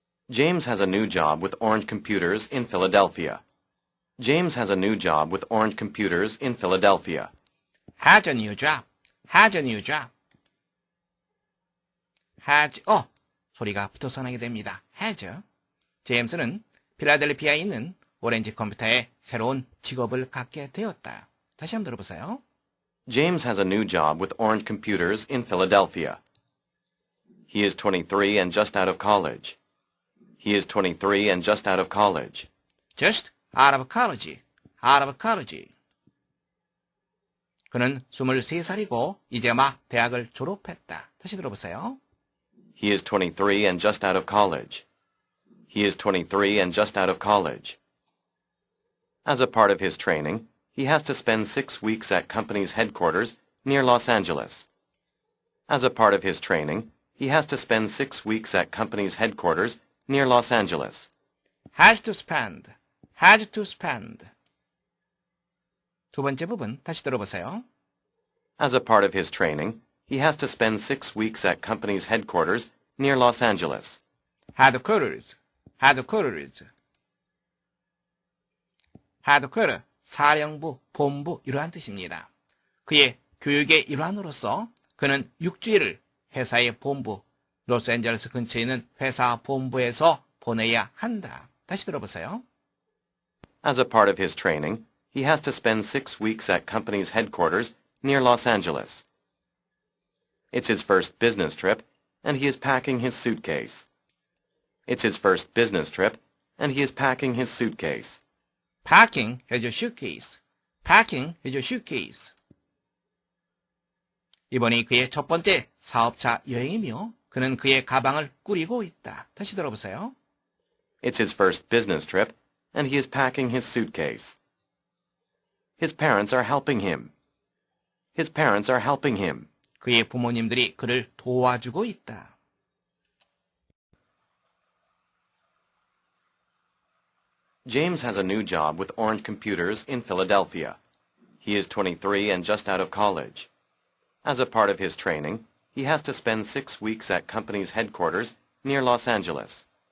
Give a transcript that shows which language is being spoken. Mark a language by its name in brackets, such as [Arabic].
[English] James has a new job with Orange Computers in Philadelphia. James has a new job with Orange Computers in Philadelphia. has a new job, has a new job. [Korean] has, 소리가 붙어서 나게 됩니다. [English] has. [Korean] 제임스는 필라델피아에 있는 오렌지 컴퓨터에 새로운 직업을 갖게 되었다. 다시 한번 들어보세요. [English] James has a new job with Orange Computers in Philadelphia. He is 23 and just out of college. He is 23 and just out of college. just out of college, out of college. [Korean] 그는 23살이고 이제 막 대학을 졸업했다. 다시 들어보세요. [English] He is 23 and just out of college. He is 23 and just out of college. As a part of his training, he has to spend 6 weeks at company's headquarters near Los Angeles. As a part of his training, he has to spend 6 weeks at company's headquarters near Los Angeles. has to spend, has to spend. [Korean] 두 번째 부분 다시 들어보세요. [English] As a part of his training, he has to spend 6 weeks at company's headquarters near Los Angeles. headquarters, headquarters. [Korean] headquarter, 사령부, 본부 이러한 뜻입니다. 그의 교육의 일환으로서 그는 6주일을 회사의 본부, 로스앤젤레스 근처에 있는 회사 본부에서 보내야 한다. 다시 들어보세요. [English] As a part of his training, he has to spend 6 weeks at company's headquarters near Los Angeles. It's his first business trip, and he is packing his suitcase. It's his first business trip, and he is packing his suitcase. Packing his suitcase. Packing his suitcase. [Korean] 이번이 그의 첫 번째 사업차 여행이며 그는 그의 가방을 꾸리고 있다. 다시 들어보세요. [English] It's his first business trip, and he is packing his suitcase. His parents are helping him. His parents are helping him. [Korean] 그의 부모님들이 그를 도와주고 있다. [English] James has a new job with Orange Computers in Philadelphia. He is 23 and just out of college. As a part of his training, he has to spend 6 weeks at company's headquarters near Los Angeles.